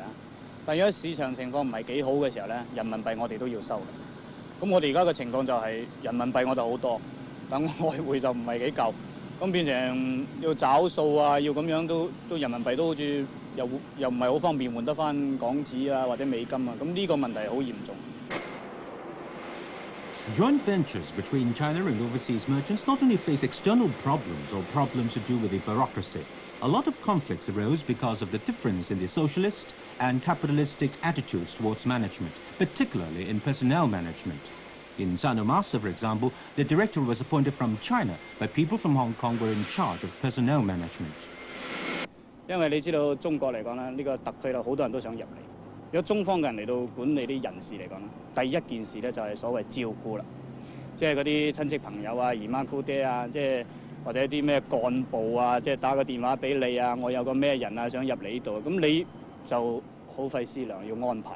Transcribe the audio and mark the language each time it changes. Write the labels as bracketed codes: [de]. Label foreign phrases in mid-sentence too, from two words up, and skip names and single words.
[yue] 但如果市場情況唔係幾好嘅時候咧，人民幣我哋都要收嘅。咁我哋而家嘅情況就係人民幣我哋好多，但外匯就唔係幾夠，咁變成要找數啊，要咁樣都人民幣都好似又唔係好方便換得翻港紙啊或者美金啊，咁呢個問題好嚴重。 [en] Joint ventures between China and overseas merchants not only face external problems or problems to do with the bureaucracy. A lot of conflicts arose because of the difference in the socialist and capitalistic attitudes towards management, particularly in personnel management. In Zone1987, for example, the director was appointed from China, but people from Hong Kong were in charge of personnel management. [yue] 因為你知道中國嚟講咧，呢個特區咧好多人都想入嚟。如果中方嘅人嚟到管理啲人事嚟講咧，第一件事咧就係所謂照顧啦，即係嗰啲親戚朋友啊、姨媽姑爹啊，即係。或者啲咩幹部啊，即係打個電話俾你啊，我有個咩人啊想入嚟呢度，咁你就好費思量要安排。